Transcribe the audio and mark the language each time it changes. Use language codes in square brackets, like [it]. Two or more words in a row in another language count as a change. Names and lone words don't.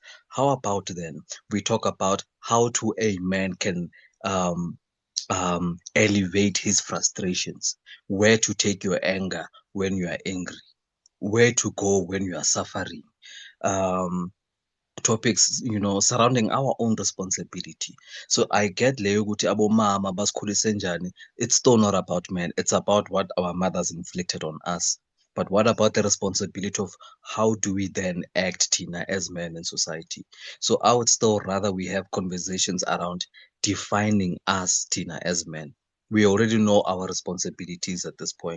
[en] How about then we talk about how to a man can elevate his frustrations, where to take your anger when you are angry, where to go when you are suffering. Topics surrounding our own responsibility. So I get [nd] leyo ukuthi abomama basikhulise njani. [en] It's still not about men, it's about what our mothers inflicted on us. But what about the responsibility of how do we then act, Tina, as men in society? So I would still rather we have conversations around defining us, Tina, as men. We already know our responsibilities at this point.